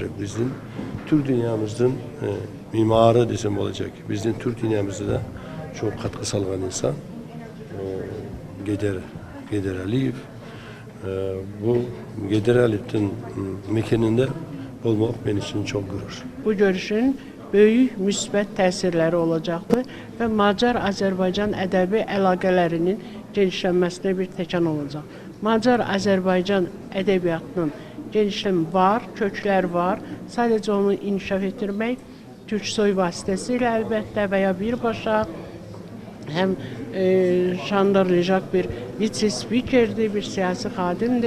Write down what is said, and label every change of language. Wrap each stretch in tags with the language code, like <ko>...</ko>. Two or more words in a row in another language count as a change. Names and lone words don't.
<tr>Bizim Türk dünyamızın mimarı desem olacak. Bizim Türk dünyamızda da çok katkı sağlayan insan Geydar Aliyev. Bu Geydar Aliyev'in mekanında olmak benim için çok gurur.</tr> <az>Bu görüşün böyük müsbət təsirləri olacaqdır və Macar-Azərbaycan ədəbi əlaqələrinin genişlənməsinə bir təkan olacaq. Macar-Azərbaycan ədəbiyyatının genişləm var, köklər var. Sadəcə onu inkişaf etdirmək Türksoy vasitəsilə əlbəttə və ya birbaşa həm Şandor Lejak bir vitse-spikerdir, bir siyasi xadimdir.</az>